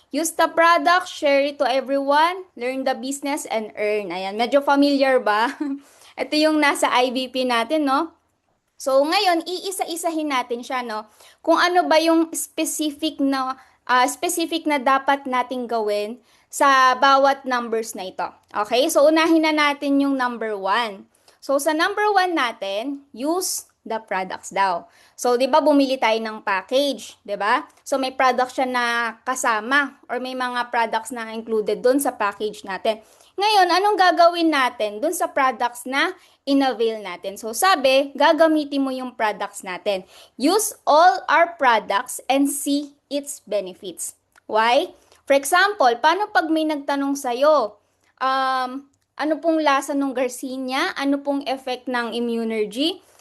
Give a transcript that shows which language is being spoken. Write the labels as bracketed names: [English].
[English] Use the product, share it to everyone, learn the business and earn. [Filipino] Ayan, medyo familiar ba? Ito yung nasa IBP natin, no? So, ngayon, iisa-isahin natin siya, no? Kung ano ba yung specific na dapat nating gawin sa bawat numbers na ito. Okay? So, unahin na natin yung number 1. So, sa number 1 natin, use the products daw. So, 'di ba bumili tayo ng package, 'di ba? So, may product siya na kasama or may mga products na included doon sa package natin. Ngayon, anong gagawin natin doon sa products na in-avail natin? So, sabi, gagamitin mo yung products natin. [English] Use all our products and see its benefits. Why? [Filipino] For example, paano pag may nagtanong sa'yo, ano pong lasa ng Garcinia? Ano pong effect ng Immunergy?